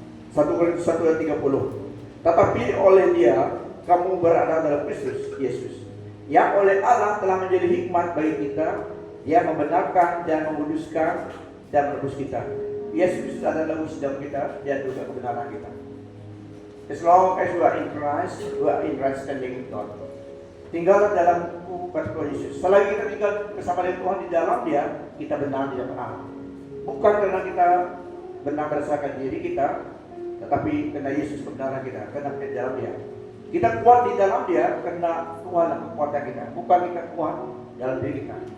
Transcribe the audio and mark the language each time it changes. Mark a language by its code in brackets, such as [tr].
[id] 1 Korintus 1 ayat 30. Tetapi oleh Dia kamu berada dalam Kristus Yesus, yang oleh Allah telah menjadi hikmat bagi kita, Dia membenarkan dan menguduskan dan menebus kita. Yesus adalah wisdom kita dan juga kebenaran kita. [en] As long as we are in Christ, we are in right standing with God. [id] Tinggallah dalam Tuhan Yesus. Selagi kita tinggal bersama dengan Tuhan di dalam Dia, kita benar di dalam Allah. Bukan karena kita benar berdasarkan diri kita, tetapi karena Yesus kebenaran kita, karena kita di dalam Dia. Kita kuat di dalam Dia karena Tuhan kekuatan kita, bukan kita kuat dalam diri kita.